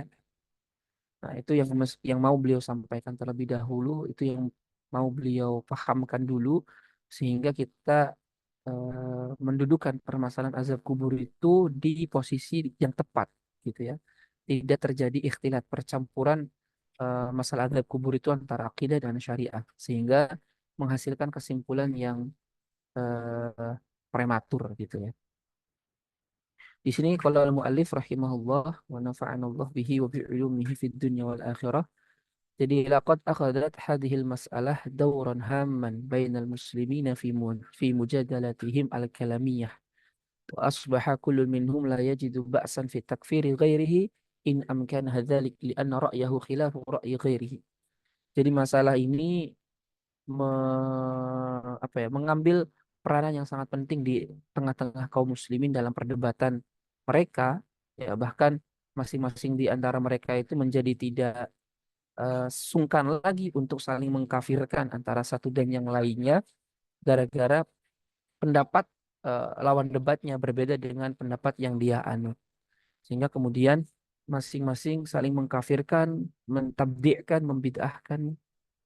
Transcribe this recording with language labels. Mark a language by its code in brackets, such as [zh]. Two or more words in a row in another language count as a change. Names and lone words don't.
[id] Nah, itu yang mau beliau sampaikan terlebih dahulu, itu yang mau beliau pahamkan dulu, sehingga kita mendudukan permasalahan azab kubur itu di posisi yang tepat, gitu ya. Tidak terjadi ikhtilat, percampuran masalah azab kubur itu antara akidah dan syariah, sehingga menghasilkan kesimpulan yang prematur, gitu ya. Di sini kalau [ar] المؤلف رحمه الله ونفعنا الله به وبعلومه في الدنيا والآخرة. Jadi لقد أخذت هذه المسألة دورا هاما بين المسلمين في مجادلاتهم الكلامية وأصبح كل منهم لا يجد بأسا في تكفير غيره إن أمكن ذلك لأن رأيه خلاف رأي غيره. [id] Jadi masalah ini mengambil peranan yang sangat penting di tengah-tengah kaum muslimin dalam perdebatan mereka, ya. Bahkan masing-masing di antara mereka itu menjadi tidak sungkan lagi untuk saling mengkafirkan antara satu dan yang lainnya, gara-gara pendapat lawan debatnya berbeda dengan pendapat yang dia anut, sehingga kemudian masing-masing saling mengkafirkan, mentabdi'kan, membid'ahkan